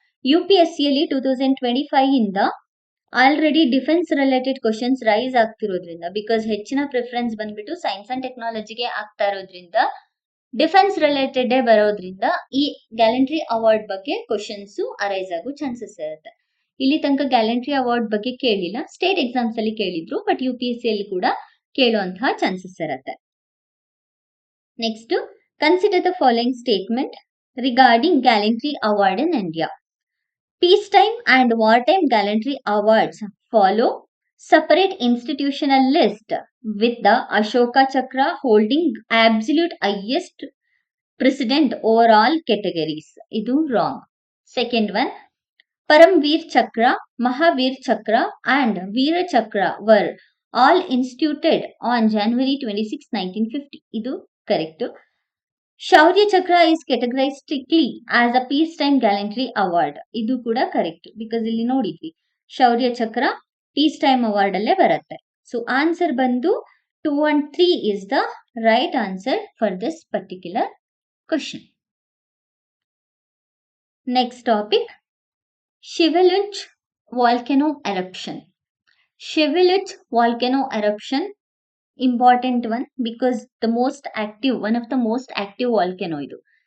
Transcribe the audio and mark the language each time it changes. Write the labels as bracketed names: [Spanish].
[Kannada] UPSC ಅಲ್ಲಿ 2025 ಇಂದ already defence related questions rice ಆಗ್ತಿರೋದ್ರಿಂದ, because ಹೆಚ್ಚಿನ ಪ್ರಿಫರೆನ್ಸ್ ಬಂದ್ಬಿಟ್ಟು ಸೈನ್ಸ್ ಅಂಡ್ ಟೆಕ್ನಾಲಜಿಗೆ ಆಗ್ತಾ ಇರೋದ್ರಿಂದ, ಡಿಫೆನ್ಸ್ ರಿಲೇಟೆಡ್ ಬರೋದ್ರಿಂದ ಈ ಗ್ಯಾಲೆಂಟ್ರಿ ಅವಾರ್ಡ್ ಬಗ್ಗೆ ಕ್ವಶನ್ಸ್ ಅರೈಸ್ ಆಗೋ ಚಾನ್ಸಸ್ ಇರುತ್ತೆ. ಇಲ್ಲಿ ತನಕ ಗ್ಯಾಲೆಂಟ್ರಿ ಅವಾರ್ಡ್ ಬಗ್ಗೆ ಕೇಳಿಲ್ಲ, ಸ್ಟೇಟ್ ಎಕ್ಸಾಮ್ಸ್ ಅಲ್ಲಿ ಕೇಳಿದ್ರು, ಬಟ್ UPSC ಅಲ್ಲಿ ಕೂಡ ಕೇಳುವಂತಹ ಚಾನ್ಸಸ್ ಇರುತ್ತೆ. [English] Next, consider the following statement regarding gallantry award in India. Peace time and war time gallantry awards follow separate institutional list with the Ashoka Chakra holding absolute highest precedent over all categories. [Kannada] Idu wrong. [English] Second one, Paramveer Chakra, Mahavir Chakra and Veera Chakra were all instituted on January 26, 1950. [Kannada] Idu correct. [English] Shaurya Chakra is categorized strictly as a peacetime gallantry award. [Kannada] Idu kuda correct because illi nodidvi Shaurya Chakra piece time award ಅಲ್ಲೇ ಬರುತ್ತೆ. [English] So answer ಬಂದು 2 and 3 is the right answer for this particular question. Next topic, Shiveluch volcano eruption. Shiveluch volcano eruption important one because one of the most active volcano ಇದು.